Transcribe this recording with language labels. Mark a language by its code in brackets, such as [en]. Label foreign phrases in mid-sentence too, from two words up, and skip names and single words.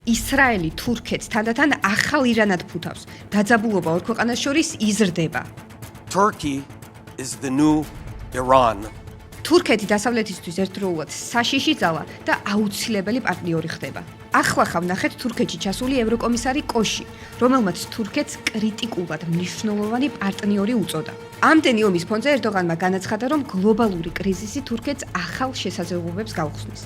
[ka] ისრაელი თურქეთს თანდათან ახალ ირანად ფუთავს. დაძაბულობა ორ ქვეყანას შორის იზრდება. [en] Turkey is the new Iran. [ka] თურქეთი დასავლეთისთვის ერთდროულად საშიში ძალა და აუცილებელი პარტნიორი ხდება. ახლახავ ნახეთ თურქეთში ჩასული ევროკომისარი კოში, რომელმაც თურქეთს კრიტიკულად მნიშვნელოვანი პარტნიორი უწოდა. ამდენი ომის ფონზე ერდოღანმა განაცხადა, რომ გლობალური კრიზისი თურქეთს ახალ შესაძლებლობებს გაუხსნის.